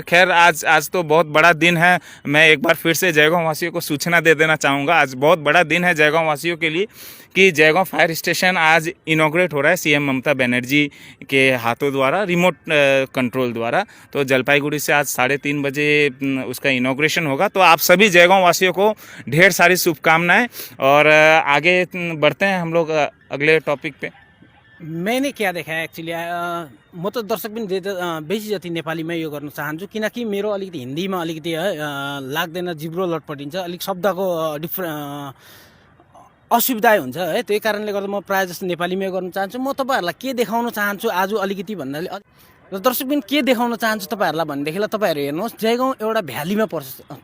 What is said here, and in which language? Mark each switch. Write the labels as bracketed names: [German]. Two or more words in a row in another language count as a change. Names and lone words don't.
[Hindi] खैर आज तो बहुत बड़ा दिन है। मैं एक बार फिर से जयगांव वासियों को सूचना दे देना चाहूँगा, आज बहुत बड़ा दिन है जयगांव वासियों के लिए कि जयगांव [English] fire station [Hindi] आज इनॉग्रेट हो रहा है सीएम ममता बनर्जी के हाथों द्वारा, [English] remote control [Hindi] द्वारा। तो जलपाईगुड़ी से आज 3:30 बजे उसका इनॉग्रेशन होगा। तो आप सभी जयगांव वासियों को ढेर सारी शुभकामनाएँ, और आगे बढ़ते हैं हम लोग अगले टॉपिक पे। मैंने क्या देखा है एक्चुअली, [Nepali] म त दर्शक पनि बेसी जति नेपालीमै यो गर्न चाहन्छु, किनकि मेरो अलिकति हिन्दीमा अलिकति है लाग्दैन, जिब्रो लटपटिन्छ, अलिक शब्दको असुविधा हुन्छ है। त्यही कारणले गर्दा म प्रायः जस्तो नेपालीमै गर्न चाहन्छु। म तपाईँहरूलाई के देखाउन चाहन्छु आज अलिकति भन्नाले, र दर्शक पनि के देखाउन चाहन्छु तपाईँहरूलाई भनेदेखिलाई, तपाईँहरू हेर्नुहोस्, जयगाउँ एउटा भ्यालीमा पर्छ।